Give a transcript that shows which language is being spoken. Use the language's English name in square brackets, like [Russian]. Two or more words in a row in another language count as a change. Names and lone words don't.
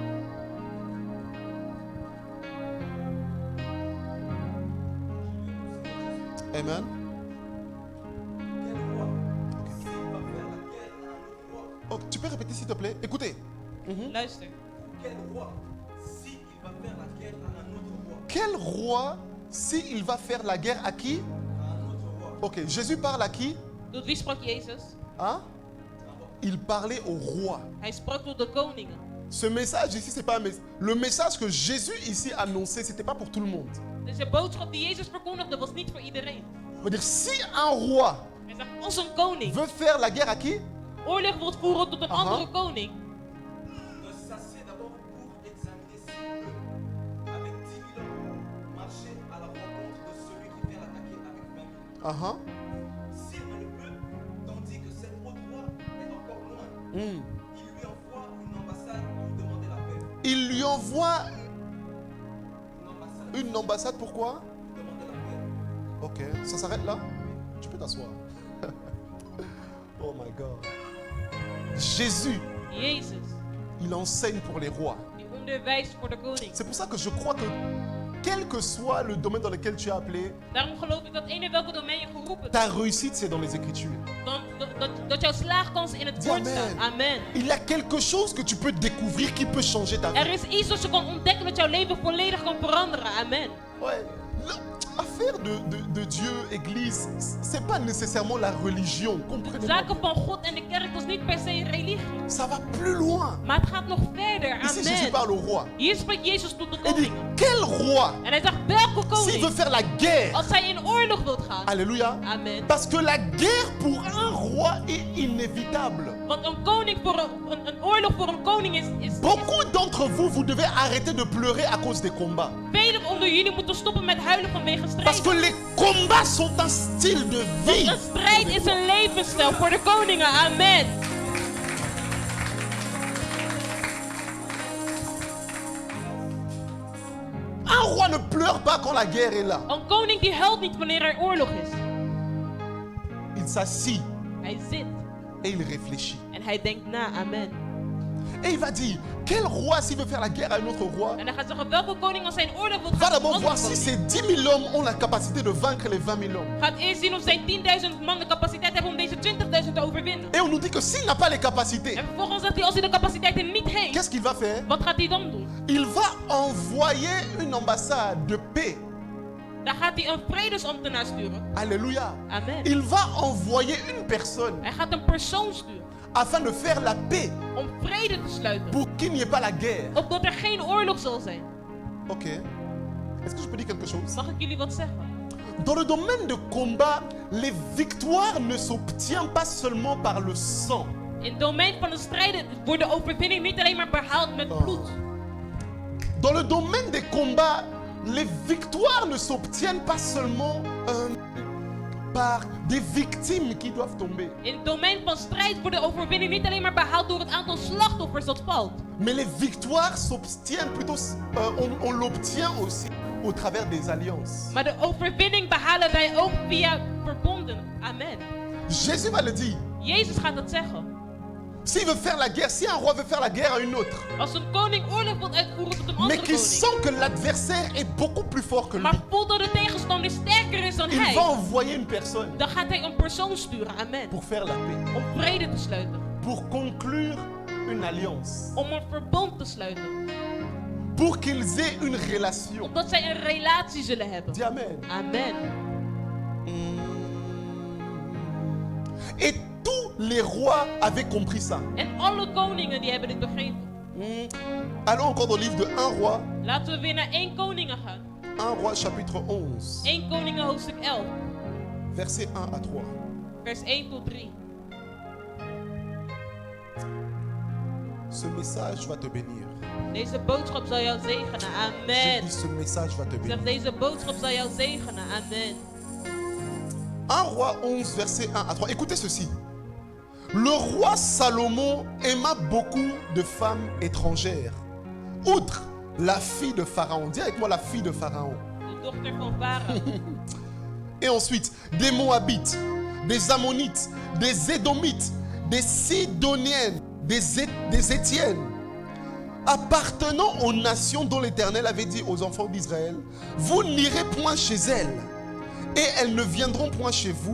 [French] Amen. Oh, tu peux répéter s'il te plaît? Écoutez. Mhm. [Dutch] Luister. [French] Quel roi, s'il va faire la guerre à un autre roi, Quel roi, s'il va faire la guerre à qui? à un autre roi, Ok, Jésus parle à qui? [Dutch] Tot wie sprak Jezus? [French] Hein? Il parlait au roi. [Dutch] Hij sprak tot de koningen. [French] Ce message ici, c'est pas un le message que Jésus ici annonçait, c'était pas pour tout le monde. [Dutch] Dus de boodschap die Jezus verkondigde was niet voor iedereen. [French] Ça veut dire si un roi [Dutch] Hij zegt, als een koning [French] veut faire la guerre à qui? [Dutch] oorlog wilt voeren tot een Aha. andere koning, [French] ne s'assied d'abord pour examiner s'il peut, avec 10 000 hommes, marcher à la rencontre de celui qui vient l'attaquer avec 20 000. Uh-huh. S'il ne le peut, tandis que cet autre roi est encore loin, Hmm. il lui envoie une ambassade pour demander la paix. Il lui envoie Une ambassade une ambassade, pourquoi? pour demander la paix. Ok, ça s'arrête là? Tu peux t'asseoir. [English] Oh my God. [French] Jésus, [Dutch] Jezus, [French] il enseigne pour les rois. [Dutch] die onderwijst voor de koning. [French] C'est pour ça que je crois que quel que soit le domaine dans lequel tu es appelé, [Dutch] Daarom geloof ik dat eender welke domein je geroepen bent, [French] ta réussite c'est dans les Écritures. [Dutch] dat jouw slaagkans in het [French] Dis [Dutch] woord [French] amen. [Dutch] staat. [French] Amen. Il y a quelque chose que tu peux découvrir qui peut changer ta [Dutch] Er [French] vie. [Dutch] is iets wat je kan ontdekken dat jouw leven volledig kan veranderen. [French] Amen. Ouais. L'affaire de Dieu, Église, c'est pas nécessairement la religion. [Dutch] De [French] Comprenez-moi. [Dutch] zaken van God en de kerk, dat is niet per se een religie. [French] Ça va plus loin. [Dutch] Maar het gaat nog verder. [French] Ici, Jésus Amen. parle au roi. [Dutch] Hier spreekt Jezus tot de [French] Il dit, [Dutch] koning. [French] quel roi, [Dutch] En hij zegt, welke [French] s'il veut [Dutch] koning, [French] faire la guerre, [Dutch] als hij in oorlog wilt gaan. [French] alléluia, Amen. parce que la guerre pour un roi est inévitable. [Dutch] Want een koning voor een oorlog voor een koning is [French] Beaucoup d'entre vous, vous devez arrêter de pleurer à cause des combats. [Dutch] velen onder jullie moeten stoppen met huilen vanwege [French] Parce [Dutch] strijd. [French] que les combats sont un style de vie. [Dutch] Een strijd is een levensstijl voor de koningen. Amen. [French] Un roi ne pleure pas quand la guerre est là. [Dutch] Een koning die huilt niet wanneer er oorlog is. [French] Il s'assit [Dutch] Hij zit [French] et il réfléchit. [Dutch] en hij denkt na. Amen. [French] Et il va dire, quel roi s'il veut faire la guerre à un autre roi, [Dutch] En dan gaat zeggen, welke koning als hij in oorlog wil [French] va [Dutch] gaan. [French] d'abord [Dutch] met een [French] voir [Dutch] andere [French] si [Dutch] koning? [French] ces 10 000 hommes ont la capacité de vaincre les 20 000 hommes. [Dutch] Gaat eerst zien of zijn 10.000 man de capaciteit hebben om deze 20.000 te overwinnen. [French] Et on nous dit que s'il n'a pas les capacités, [Dutch] En vervolgens zegt hij, als hij de capaciteiten niet heeft, [French] qu'est-ce qu'il va faire? [Dutch] wat gaat hij dan doen? [French] Il va envoyer une ambassade de paix. [Dutch] Dan gaat hij een vredesambtenaar sturen. [French] Alléluia. Amen. Il va envoyer une personne [Dutch] Hij gaat een persoon sturen [French] afin de faire la paix [Dutch] om vrede te sluiten. [French] pour qu'il n'y ait pas la guerre. [Dutch] Opdat er geen oorlog zal zijn. [French] Ok. Est-ce que je peux dire quelque chose? [Dutch] Mag ik jullie wat zeggen? [French] Dans le domaine de combat, les victoires ne s'obtiennent pas seulement par le sang. [Dutch] In het domein van de strijden wordt de overwinning niet alleen maar behaald met bloed. [French] Dans le domaine des combats, les victoires ne s'obtiennent pas seulement par des victimes qui doivent tomber. [Dutch] In het domein van strijd wordt de overwinning niet alleen maar behaald door het aantal slachtoffers dat valt. [French] Mais les victoires s'obtiennent plutôt, on l'obtient aussi au travers des alliances. [Dutch] Maar de overwinning behalen wij ook via verbonden. Amen. [French] Jésus va le dire. [Dutch] Jezus gaat dat zeggen. [French] S'il veut faire la guerre, si un roi veut faire la guerre à une autre, [Dutch] Als een koning oorlog wil uitvoeren tot een [French] mais [Dutch] andere [French] qui [Dutch] koning, [French] sent que l'adversaire est beaucoup plus fort que lui, [Dutch] maar voelt dat de tegenstander sterker is dan [French] il va [Dutch] hij, [French] envoyer une personne [Dutch] dan gaat hij een persoon sturen. Amen. [French] pour faire la paix, [Dutch] Om vrede te sluiten. [French] pour conclure une alliance, [Dutch] Om een verbond te sluiten. [French] pour qu'ils aient une relation. [Dutch] Opdat zij een relatie zullen hebben. [French] Dis amen. Amen. Et tous les rois avaient compris ça. [Dutch] En alle koningen die hebben dit begrepen. [French] Allons encore dans le livre de 1 roi, [Dutch] Laten we weer naar 1 Koningen gaan. [French] 1 roi chapitre 11, [Dutch] 1 Koningen hoofdstuk 11. [French] versets 1 à 3. [Dutch] Vers 1 tot 3. [French] Ce message va te bénir. [Dutch] Deze boodschap zal jou zegenen. [French] J'ai Amen. dit ce message va te [Dutch] Ik zeg, [French] bénir. [Dutch] deze boodschap zal jou zegenen. Amen. [French] 1 roi 11, verset 1 à 3. Écoutez ceci. Le roi Salomon aima beaucoup de femmes étrangères, outre la fille de Pharaon. Dis avec moi la fille de Pharaon. [Dutch] De dochter van Farao. [French] Et ensuite, des Moabites, des Ammonites, des Édomites, des Sidoniennes, des Étiennes, appartenant aux nations dont l'Éternel avait dit aux enfants d'Israël, vous n'irez point chez elles, et elles ne viendront point chez vous.